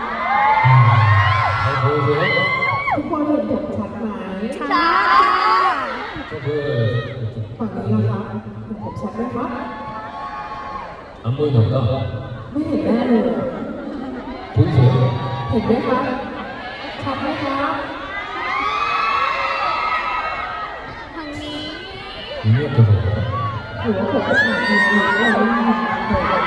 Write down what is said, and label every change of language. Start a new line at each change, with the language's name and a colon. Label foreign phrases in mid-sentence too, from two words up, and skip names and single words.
Korean: 잘 보이세요?
Thai: ทุกคนเห็นผมชัดไหม ช้า
Korean: 저 보여요.
Thai: ฝั่งนี้นะคะเห็นผมชัดไหมคะ
Korean: 안 보이나 보다.
Thai: ไม่เห็นแน่เลย
Korean: 보이세요?
Thai: เห็นไหมคะชัดไหมคะ ทางนี้
Korean: 눈이 없어서 그래요?
Thai: หรือว่าผมจะถ่ายดีหรือว่าเราไม่ทำเลย